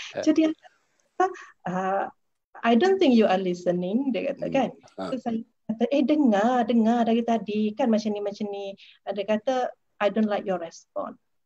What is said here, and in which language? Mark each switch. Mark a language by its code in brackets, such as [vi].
[ms] Jadi [en] I don't think you are listening, [ms] dia kata kan. So saya kata, dengar dari tadi kan macam ni. Dia kata, [en] I don't like your response.